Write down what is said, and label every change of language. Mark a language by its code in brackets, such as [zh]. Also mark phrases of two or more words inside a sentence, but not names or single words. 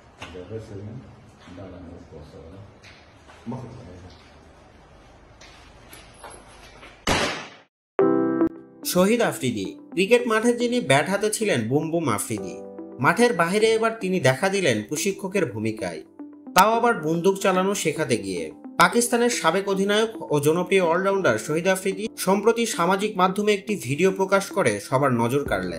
[es] a veces, ¿no? Da la cosa, ¿verdad? Vamos a ver. [bn] শহীদ আফ্রিদি ক্রিকেট মাঠে যিনি ব্যাট হাতে ছিলেন বুম বুম আফ্রিদি, মাঠের বাইরে এবার তিনি দেখা দিলেন প্রশিক্ষকের ভূমিকায়, তাও আবার বন্দুক চালানো শেখাতে গিয়ে। পাকিস্তানের সাবেক অধিনায়ক ও জনপ্রিয় অলরাউন্ডার শহীদ আফ্রিদি সম্প্রতি সামাজিক মাধ্যমে একটি ভিডিও প্রকাশ করে সবার নজর কাড়লেন।